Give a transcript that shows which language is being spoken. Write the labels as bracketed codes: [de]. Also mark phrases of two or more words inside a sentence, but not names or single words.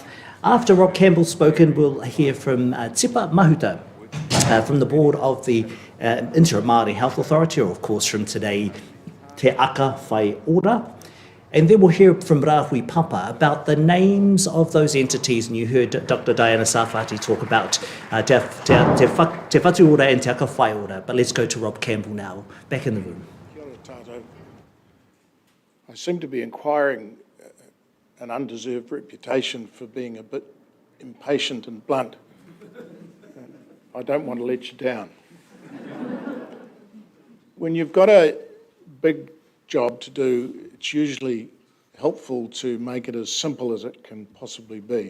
[en] After Rob Campbell's spoken, we'll hear from Tipa Mahuta from the board of the Interim Māori Health Authority, or of course from today, Te Aka Whaiora. And then we'll hear from Rahui Papa about the names of those entities, and you heard Dr. Diana Sarfati talk about Te Whatu Ora and Te Aka Whaiora. But let's go to Rob Campbell now, back in the room. [mi] Kia ora tātou. [en] I seem to be acquiring an undeserved reputation for being a bit impatient and blunt. I don't want to let you down. When you've got a big job to do, it's usually helpful to make it as simple as it can possibly be.